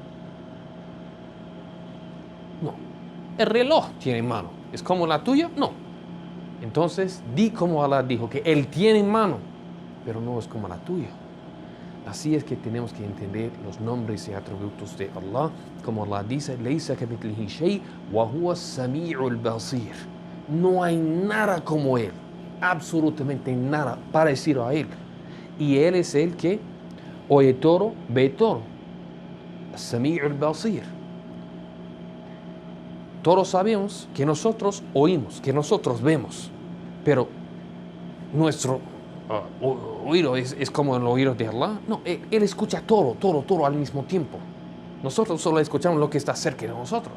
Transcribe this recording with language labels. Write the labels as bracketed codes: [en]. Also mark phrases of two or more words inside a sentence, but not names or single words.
[es] No. El reloj tiene mano, ¿es como la tuya? No. Entonces, di como Allah dijo, que Él tiene mano, pero no es como la tuya. Así es que tenemos que entender los nombres y atributos de Allah, como Allah dice, [ar] "ليس كمثله شيء وهو السميع البصير". [es] No hay nada como Él, absolutamente nada parecido a Él. Y Él es el que oye todo, ve todo. [ar] السميع البصير. [es] Todos sabemos que nosotros oímos, que nosotros vemos, pero nuestro oído es como el oído de Allah. No, Él escucha todo al mismo tiempo. Nosotros solo escuchamos lo que está cerca de nosotros.